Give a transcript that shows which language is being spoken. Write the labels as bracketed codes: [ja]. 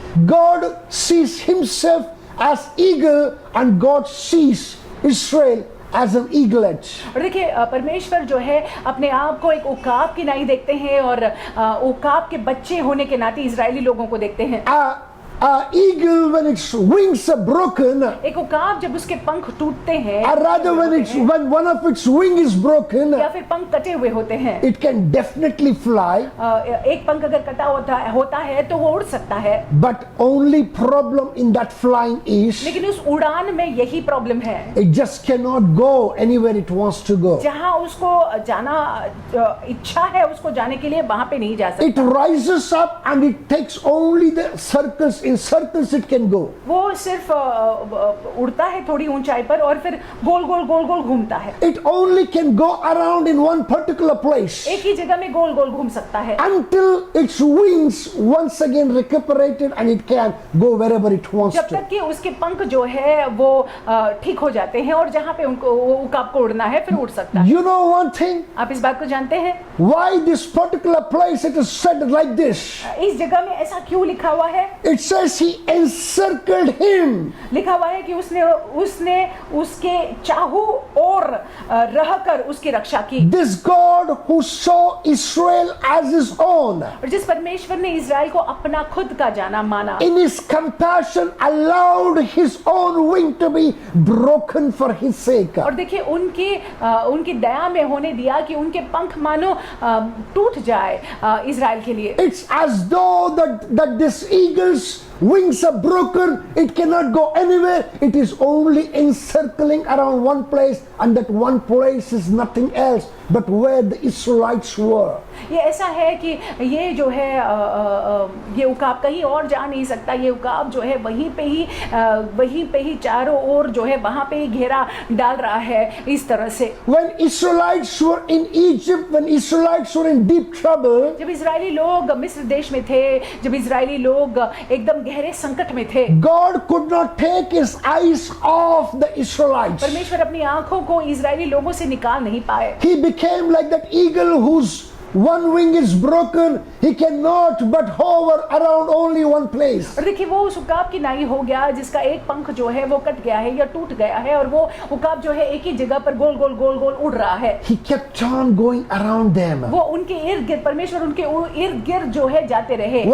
[en] God sees himself as eagle and God sees Israel as an eaglet. [hi] और देखिए परमेश्वर जो है अपने आप को एक उकाब की नाई देखते हैं और उकाब के बच्चे होने के नाते इजरायली लोगों को देखते हैं। [en] eagle, when its wings are broken, [hi] एक उकाब जब उसके पंख टूटते हैं [en] or rather when one of its wing is broken, [hi] या फिर पंख कटे हुए होते हैं, [en] it can definitely fly, [hi] एक पंख अगर कटा होता है तो वो उड़ सकता है, [en] but only problem in that flying is [hi] लेकिन उस उड़ान में यही प्रॉब्लम है, [en] it just cannot go anywhere it wants to go. [hi] जहां उसको जाना इच्छा है उसको जाने के लिए वहां पे नहीं जा [en] It [hi] सकता। [en] rises up and it takes only the circles. In circles it can go. [hi] वो सिर्फ उड़ता है थोड़ी ऊंचाई पर और फिर गोल गोल गोल गोल घूमता है, [en] It only can go around in one particular place [hi] एक ही जगह में गोल गोल घूम सकता है [en] until its wings once again recuperated and it can go wherever it wants [hi] जब [en] to. [hi] तक कि उसके पंख जो है वो ठीक हो जाते हैं और जहां पे उनको उकाब को उड़ना है फिर उड़ सकता है। [en] You know one thing? [hi] आप इस बात को जानते हैं? [en] Why this particular place it is said like this? [hi] इस जगह में ऐसा क्यों लिखा हुआ है? [en] It says he encircled him. [hi] लिखा हुआ है कि उसने उसके चाहू और रहकर उसकी रक्षा की। [en] This God who saw Israel as his own, [hi] और जिस परमेश्वर ने इज़राइल को अपना खुद का जाना माना, [en] in his compassion allowed his own wing to be broken for his sake. [hi] और देखिए उनकी दया में होने दिया कि उनके पंख मानो टूट जाए इज़राइल के लिए। [en] It's as though that this eagle's wings are broken, it cannot go anywhere, it is only encircling around one place, and that one place is nothing else but where the Israelites were. [hi] ये ऐसा है कि ये जो है ये उकाब कहीं और जा नहीं सकता, ये उकाब जो है वहीं पे ही चारों ओर जो है वहां पे ही घेरा डाल रहा है इस तरह से। [en] When Israelites were in Egypt, when Israelites were in deep trouble, [hi] जब इजरायली लोग मिस्र देश में थे, जब इजरायली लोग एकदम गहरे संकट में थे, [en] God could not take his eyes off the Israelites. [hi] परमेश्वर अपनी आंखों को इजरायली लोगों से निकाल नहीं पाए। [en] He became like that eagle whose one wing is broken, he cannot but hover around only one place. [hi] और देखिए वो उस उकाब की नाई हो गया जिसका एक पंख जो है वो कट गया है या टूट गया है और वो उकाब जो है एक ही जगह पर गोल गोल गोल गोल उड़ रहा है। [en] He kept on going around them. [hi] वो उनके इर्द गिर्द परमेश्वर उनके इर्द गिर्द जो है जाते रहे।